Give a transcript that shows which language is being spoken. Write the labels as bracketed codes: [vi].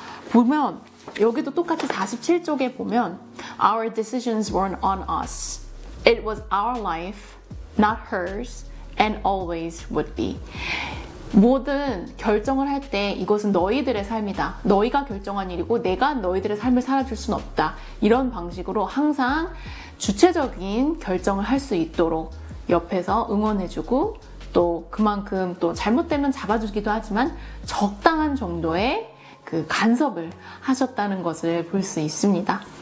[ko] 보면 여기도 똑같이 47쪽에 보면 Our decisions weren't on us. [en] It was our life, not hers, and always would be. [ko] 모든 결정을 할 때 이것은 너희들의 삶이다. 너희가 결정한 일이고 내가 너희들의 삶을 살아줄 수는 없다. 이런 방식으로 항상 주체적인 결정을 할 수 있도록 옆에서 응원해주고 또 그만큼 또 잘못되면 잡아주기도 하지만 적당한 정도의 그 간섭을 하셨다는 것을 볼 수 있습니다.